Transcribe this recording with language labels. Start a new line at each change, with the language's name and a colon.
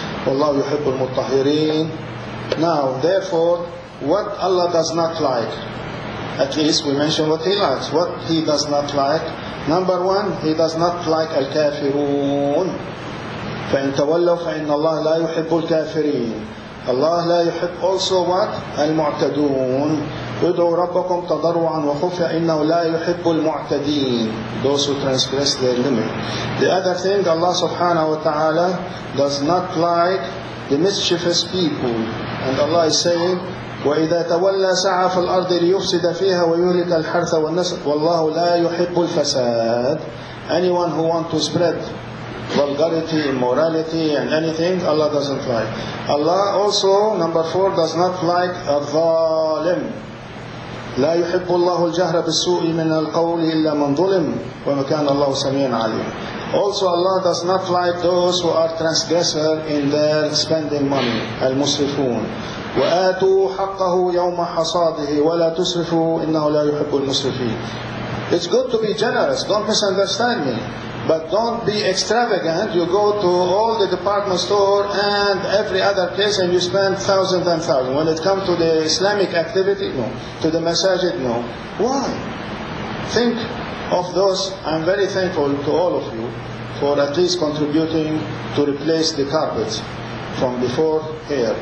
Arabic: Wallahu yuhibbul mutahhirin.
English: Now, therefore, what Allah does not like, at least we mention what He likes. What He does not like. Number one, He does not like al-kafirun.
Arabic: فَإِن تَوَلَّوْا فَإِنَّ اللَّهَ لَا يُحِبُّ الْكَافِرِينَ.
English: Allah
Arabic: لا يحب
English: also what?
Arabic: المعتدون. ادعوا ربكم تضرعا وخفيا إنه لا يحب المعتدين.
English: Those who transgress their limit. The other thing, Allah subhanahu wa ta'ala does not like the mischievous people. And Allah is saying,
Arabic: وَإِذَا تَوَلَّى سَعَى فِي الْأَرْضِ لِيُفْسِدَ فِيهَا وَيُهْلِكَ الْحَرْثَ وَالنَّسْلَ وَاللَّهُ لَا يُحِبُّ الْفَسَادَ.
English: Anyone who wants to spread vulgarity, immorality, and anything, Allah doesn't like. Allah also, number 4, does not like الظالم.
Arabic: لا يحب الله الجهر بالسوء من القول إلا من ظلم وكان الله سميعا عليما.
English: Also, Allah does not like those who are transgressor in their spending money.
Arabic: المسرفون. وآتوا حقه يوم حصاده ولا تسرفوا إنه لا يحب المسرفين.
English: It's good to be generous, don't misunderstand me. But don't be extravagant. You go to all the department store and every other place and you spend thousands and thousands. When it comes to the Islamic activity, no. To the masajid, no. Why? Think of those. I'm very thankful to all of you for at least contributing to replace the carpets from before here.